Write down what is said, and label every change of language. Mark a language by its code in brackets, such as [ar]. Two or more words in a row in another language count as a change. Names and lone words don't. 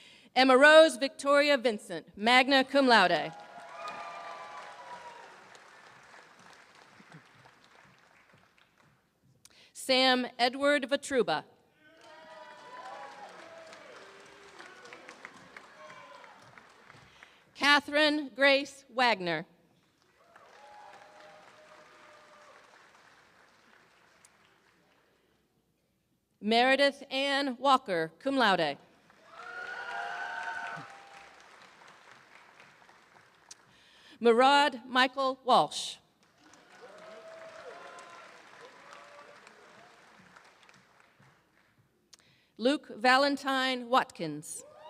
[en] Emma Rose Victoria Vincent, [la] magna cum laude. [en] Sam Edward Vatruba. Catherine Grace Wagner. Meredith Ann Walker, [la] cum laude. [en] Murad Michael Walsh. Luke Valentine Watkins.